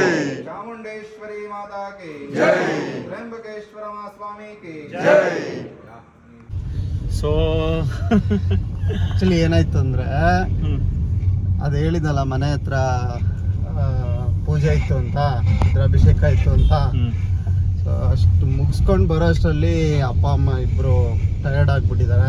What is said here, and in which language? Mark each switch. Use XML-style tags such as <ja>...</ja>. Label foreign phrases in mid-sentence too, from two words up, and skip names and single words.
<hi>चामुंडेश्वरी माता के जय. त्र्यंबकेश्वर स्वामी के जय.</hi> <kn>ಸೊ ಆಕ್ಚುಲಿ ಏನಾಯ್ತು ಅಂದ್ರೆ, ಅದು ಹೇಳಿದಲ್ಲ ಮನೆ ಹತ್ರ ಪೂಜೆ ಇತ್ತು ಅಂತ, ರುದ್ರಾಭಿಷೇಕ ಇತ್ತು ಅಂತ. ಸೊ ಅಷ್ಟು ಮುಗಿಸ್ಕೊಂಡು ಬರೋ ಅಷ್ಟರಲ್ಲಿ ಅಪ್ಪ ಅಮ್ಮ ಇಬ್ರು ಟಯರ್ಡ್ ಆಗ್ಬಿಟ್ಟಿದ್ದಾರೆ.</kn>